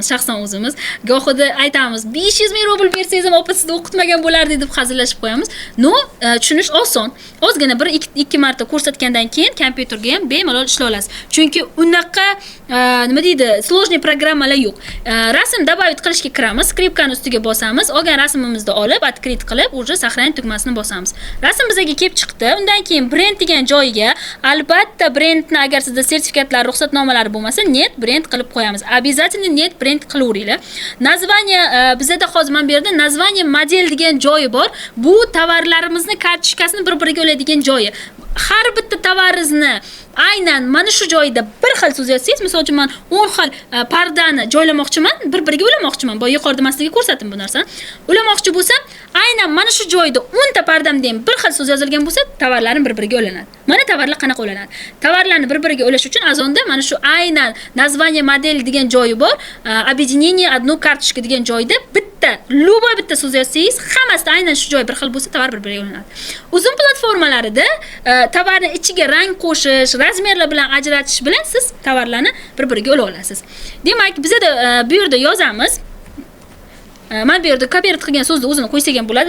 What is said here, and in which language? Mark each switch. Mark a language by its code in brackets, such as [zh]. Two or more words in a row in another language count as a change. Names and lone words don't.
[uz] Shaxsan o'zimiz gohida aytamiz, 500 ming rubl bersangiz ham opa sizni o'qitmagan bo'lardi deb hazillashib qo'yamiz. No, tushunish oson. Ozgina 1-2 marta ko'rsatgandan keyin kompyuterga ham bemalol ishla olasiz. Chunki unaqa nima deydi, sложный programmalar yo'q. Rasm добавить qilishga kiramiz, skripkani ustiga bosamiz, olgan rasmimizni olib, открыть qilib, [ru] уже сохранить [uz] tugmasini bosamiz. Rasm bizga kelib chiqdi. Undan keyin brend degan joyiga, albatta brendni agar sizda sertifikatlar, ruxsatnomalari bo'lmasa, [ru] нет бренд [uz] qilib qo'yamiz. [ru] Обязательно нет бренд [uz] qilaveringlar. Naзвание bizda hozir men bu yerda [ru] название модель [uz] degan joyi bor. Bu tovarlarimizni kartochkasini bir-biriga oladigan joyi. Har bitta tovaringizni aynan mana shu joyda bir xil so'z yozsangiz, misol uchun men 10 xil pardani joylamoqchiman, bir-biriga ulamoqchiman. Bu yuqorida men sizga ko'rsatdim bu narsani. Ulamoqchi bo'lsam, aynan mana shu joyda 10 ta pardamda ham bir xil so'z yozilgan bo'lsa, tovarlarni bir-biriga ulanadi. Mana tovarlar qanaqa ulanadi? Tovarlarni bir-biriga ulash uchun Azonda mana shu aynan [ru] название модель [uz] degan joyi bor. [ru] Объединение одну карточка [uz] degan joyda bitta, любой bitta so'z yozsangiz, hammasida aynan shu joy bir xil bo'lsa, tovar bir-biriga ulanadi. Uzun platformalarida tovarni ichiga rang qo'shish, razmerlar bilan ajratish bilan siz tovarlarni bir-biriga ula olasiz. Demak, bizda bu yerda yozamiz. Men bu yerda kopirat qilgan so'zni o'zini qo'ysak ham bo'ladi.